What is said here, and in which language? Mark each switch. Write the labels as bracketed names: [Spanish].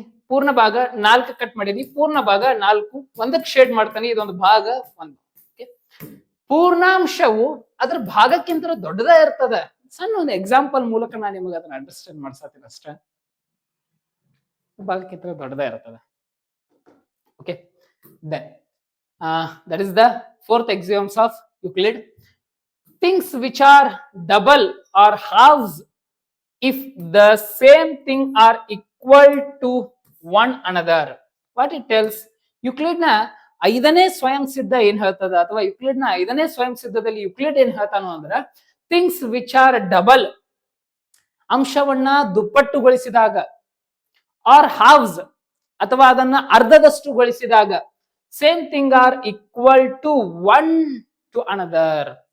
[Kannada] ಪೂರ್ಣ ಭಾಗ 4 ಕಟ್ ಮಾಡೀನಿ, ಪೂರ್ಣ ಭಾಗ 4 ಒಂದಕ್ಕೆ ಶೇಡ್ ಮಾಡ್ತಾನೆ, ಇದೊಂದು ಭಾಗ 1. ಪೂರ್ಣಾಂಶವು ಅದ್ರ ಭಾಗಕ್ಕಿಂತ ದೊಡ್ಡದೇ ಇರ್ತದ. ಸಣ್ಣ ಒಂದು ಎಕ್ಸಾಂಪಲ್ ಮೂಲಕ ನಾನು ನಿಮಗೆ ಅದನ್ನ ಅಂಡರ್ಸ್ಟ್ಯಾಂಡ್ ಮಾಡ್ಸತ್ತೀನಿ ಅಷ್ಟೇ. ಭಾಗಕ್ಕಿಂತ ದೊಡ್ಡದೇ ಇರ್ತದೆ. [English] Okay, then that is the fourth axioms of Euclid. Things which are double or halves if the same thing are equal to one another. What it tells, [Kannada] Euclid ನ ಐದನೇ ಸ್ವಯಂ ಸಿದ್ಧ ಏನ್ ಹೇಳ್ತದ, ಅಥವಾ ಯುಕ್ಲಿಡ್ ನ ಐದನೇ ಸ್ವಯಂ ಸಿದ್ಧದಲ್ಲಿ ಯುಕ್ಲಿಡ್ ಏನ್ ಹೇಳ್ತಾನೋ ಅಂದ್ರ, [English] things which are double, [Kannada] ಅಂಶವನ್ನ ದುಪ್ಪಟ್ಟುಗೊಳಿಸಿದಾಗ, [English] or halves [Kannada] ಅಥವಾ ಅದನ್ನ ಅರ್ಧದಷ್ಟುಗೊಳಿಸಿದಾಗ, [English] Same thing are equal to one to another.